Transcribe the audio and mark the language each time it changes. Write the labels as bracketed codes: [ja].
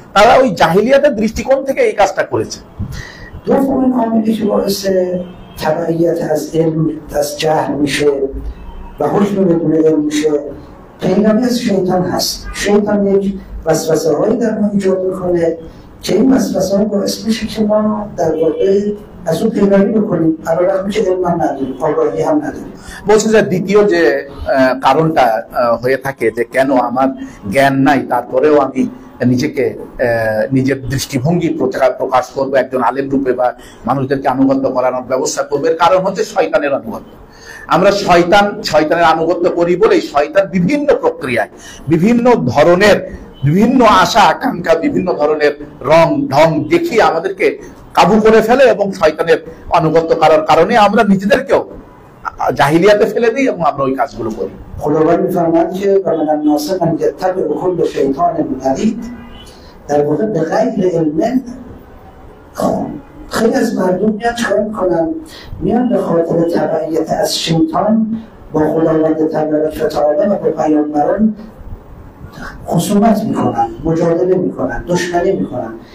[bn] তারা ওই জাহিলিয়াতের দৃষ্টিকোণ থেকে এই কাজটা করেছে। [fa] دومین عاملی که باعث تبعیت از علم از جهل میشه و حکم بدون علم میشه پیروی از شیطان هست. شیطان یک وسوسه هایی در ما ایجاد میکنه که این وسوسه ها باعث میشه که ما در واقع از اون پیروی بکنیم علیرغم که علم هم نداریم، آگاهی هم نداریم। [bn] বলছে যে দ্বিতীয় যে কারণটা হয়ে থাকে যে কেন আমার জ্ঞান নাই তারপরেও আমি নিজেকে নিজের দৃষ্টিভঙ্গি প্রকাশ করবো একজন আলেম রূপে বা মানুষদেরকে আনুগত্য করানোর ব্যবস্থা করবো, এর কারণ হচ্ছে শয়তানের আনুগত্য। আমরা শয়তানের আনুগত্য করি বলেই শয়তান বিভিন্ন প্রক্রিয়ায় বিভিন্ন ধরনের বিভিন্ন আশা আকাঙ্ক্ষা বিভিন্ন ধরনের রং ঢং দেখিয়ে আমাদেরকে কাবু করে ফেলে এবং শয়তানের আনুগত্য করার কারণে আমরা নিজেদেরকেও জাহিলিয়াতে ফেলে দিই এবং আমরা ওই কাজগুলো করি। [fa] خداوند می‌فرماید که [ar] و من الناس من یتبع کل شیطان مرید، [fa] در واقع به غیر علم خیلی از مردم میان چکار میکنن؟ میان به خاطر تبعیت از شیطان با خداوند تبارک و تعالی و با پیامبران خصومت میکنن، مجادله میکنن، دشمنی میکنن.